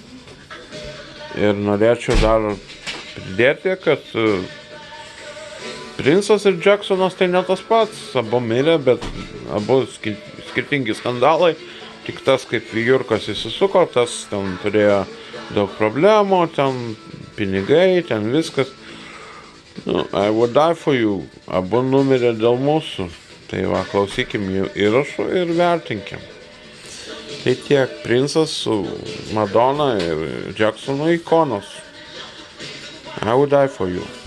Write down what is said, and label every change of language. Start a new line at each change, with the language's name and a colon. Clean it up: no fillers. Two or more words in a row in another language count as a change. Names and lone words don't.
Lithuanian: Ir norėčiau dar pridėti, kad Princas ir Jacksonas tai ne tas pats, abu mirė, bet abu skirtingi skandalai. Tik tas, kaip Jurkas įsisuko, tas ten turėjo daug problemų, ten pinigai, ten viskas. Nu,
English: I would die for you.
Lithuanian: Abu numirė dėl mūsų. Tai va, klausykim jų įrašų ir vertinkim. Tai tiek, Princas su Madonna ir Jacksono ikonos.
English: I would die for you.